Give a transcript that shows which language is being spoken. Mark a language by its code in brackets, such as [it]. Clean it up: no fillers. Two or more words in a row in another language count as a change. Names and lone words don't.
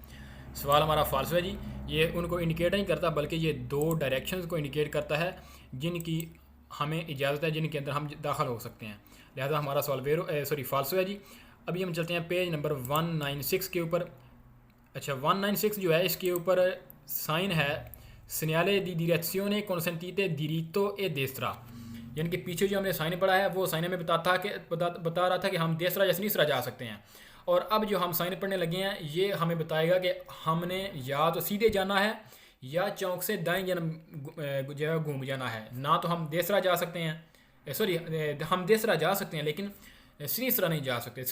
[hi] सवाल हमारा फाल्सो है जी, ये उनको इंडिकेट नहीं करता बल्कि ये दो डायरेक्शंस को इंडिकेट करता है जिनकी हमें इजाज़त है, जिनके अंदर हम दाखिल हो सकते हैं। लिहाजा हमारा सवाल फाल्सो है जी। अभी हम चलते हैं [en] page number [hi] 196 के ऊपर। अच्छा, 196 जो है इसके ऊपर साइन है [it] segnale di direzione consentite diritto e destra, [hi] यानी कि पीछे जो हमने साइन पढ़ा है वो साइन में बता रहा था कि हम देसरा या सनीसरा जा सकते हैं, और अब जो हम साइन पढ़ने लगे हैं ये हमें बताएगा कि हमने या तो सीधे जाना है या चौक से दाएं जन्म जो है घूम जाना है। ना तो हम देसरा जा सकते हैं, हम देसरा जा सकते हैं लेकिन सनीसरा नहीं जा सकते।